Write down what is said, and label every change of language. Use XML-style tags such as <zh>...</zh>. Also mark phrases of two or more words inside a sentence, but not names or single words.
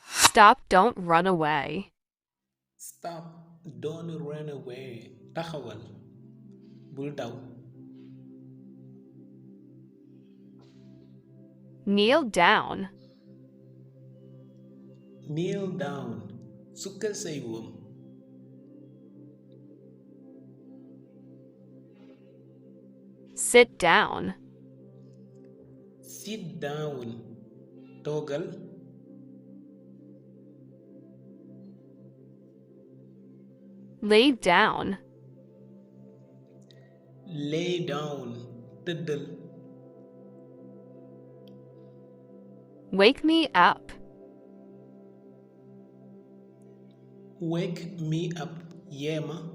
<en>Stop, don't run away. Stop, don't run away.</en> <wo>Taxawal, bul daw.</wo> <en>Kneel down. Kneel down,</en> <wo>sukkal say wóom.</wo> <en>Sit down. Sit down,</en> <wo>toogal.</wo> <en>Lay down. Lay down, tëddal. Wake me up. Wake me up, yeema.</en>